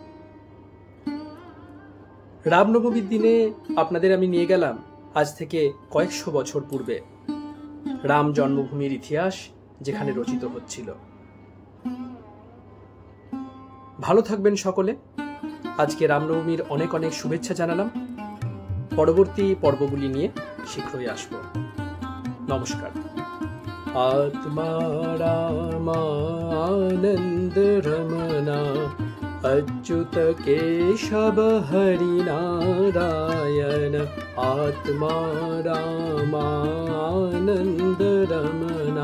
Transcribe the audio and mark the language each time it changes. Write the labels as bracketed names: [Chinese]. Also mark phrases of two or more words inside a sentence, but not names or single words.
[Bangla] রামনবমীর দিনে আপনাদের আমি নিয়ে গেলাম আজ থেকে কয়েকশো বছর পূর্বে রাম জন্মভূমির ইতিহাস যেখানে রচিত হচ্ছিল। ভালো থাকবেন সকলে। আজকে রামনবমীর অনেক অনেক শুভেচ্ছা জানালাম। পরবর্তী পর্বগুলি নিয়ে শীঘ্রই আসব। নমস্কার। [Sanskrit] आत्मा रामानंद रमना अच्युत केशव हरि नारायण आत्मा रामानंद रमना।